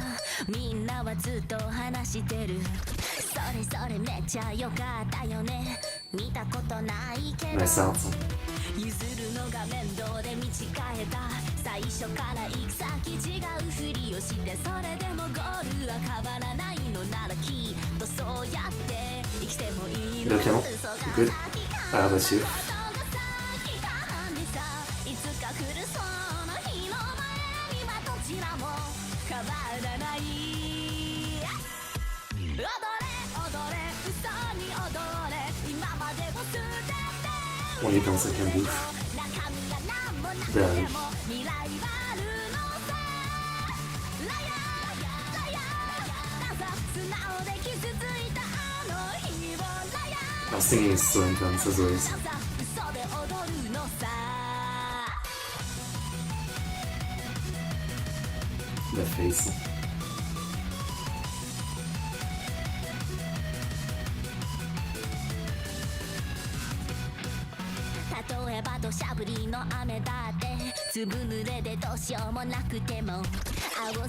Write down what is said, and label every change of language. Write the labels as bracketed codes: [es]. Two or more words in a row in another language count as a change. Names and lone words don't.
[ja] みんなはずっと話してるそれめっちゃ良かったよね見たことないけど [en] Nice art. [ja] 譲るのが面倒で道変えた最初から行く先違うふりをしてそれでもゴールは変わらないのならきっとそうやって生きてもいいの [en] Hello Clément, good. How about you? [ja] いつか来るその日の前にはどちらも変わらない踊れ踊れ嘘に踊れ今までを捨てて [fr] On est dans un second bouffe. [ja] 中身が何もなく [fr] Ben [ja] て [fr] oui. [ja] も未来はあるのさラヤラヤなぜ素直で傷ついたあの日をラヤ [en] Our singing is so intense as always. [ja] 嘘で踊るのさ [en] That face. [ja] 例えば土砂降りの雨だって粒濡れでどうしようもなくても青